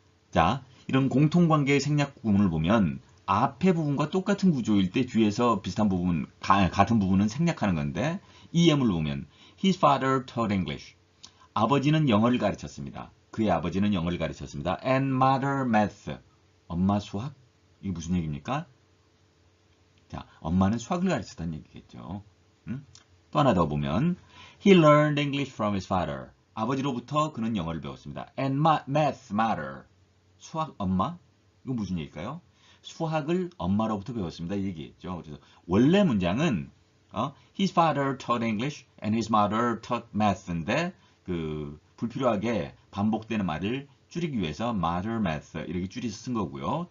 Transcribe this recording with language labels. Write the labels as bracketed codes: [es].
[ko] 자, 이런 공통관계의 생략 부분을 보면 앞에 부분과 똑같은 구조일 때 뒤에서 비슷한 부분, 같은 부분은 생략하는 건데 이 예문을 보면 [en] His father taught English. [ko] 아버지는 영어를 가르쳤습니다. 그의 아버지는 영어를 가르쳤습니다. [en] And mother math. [ko] 엄마 수학? 이게 무슨 얘기입니까? 자, 엄마는 수학을 가르쳤다는 얘기겠죠. 또 하나 더 보면 [en] He learned English from his father. [ko] 아버지로부터 그는 영어를 배웠습니다. [en] And math mother. [ko] 수학 엄마? 이거 무슨 얘기일까요? 수학을 엄마로부터 배웠습니다. 이 얘기겠죠. 그래서 원래 문장은 [en] His father taught English and his mother taught math [ko] 인데 불필요하게 반복되는 말을 줄이기 위해서 mother math 이렇게 줄여서 쓴 거고요.